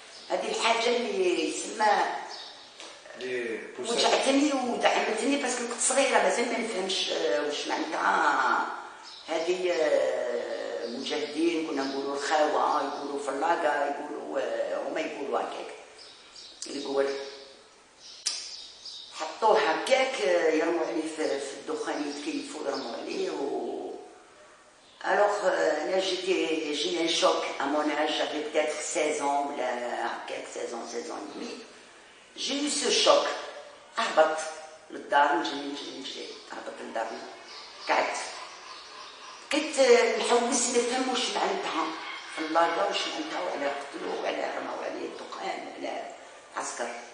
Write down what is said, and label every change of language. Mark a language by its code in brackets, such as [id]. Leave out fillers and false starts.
[ar] هذه الحاجه اللي يسمى وجعتني ودعمتني، باسكو كنت صغيره مازال ما نفهمش واش معناتها هذه مجاهدين. كنا نقولوا الخاوه، يقولوا فلاقه، يقولوا هما يقولوا هكاك. يقول حطوه هكاك يرموا عليه في الدخان، يتكيفوا يرموا عليه. [fr] Alors, j'ai eu un choc à mon âge, j'avais peut-être 16 ans, ou là, 16 ans et demi. J'ai eu ce choc. [ar] أهبط للدار، نجري أهبط للدار. قعدت بقيت نحوس نفهم واش معناتها فلاقة، واش معناتها، وعلى قتلوا وعلى رموا عليه الدخان وعلى عسكر.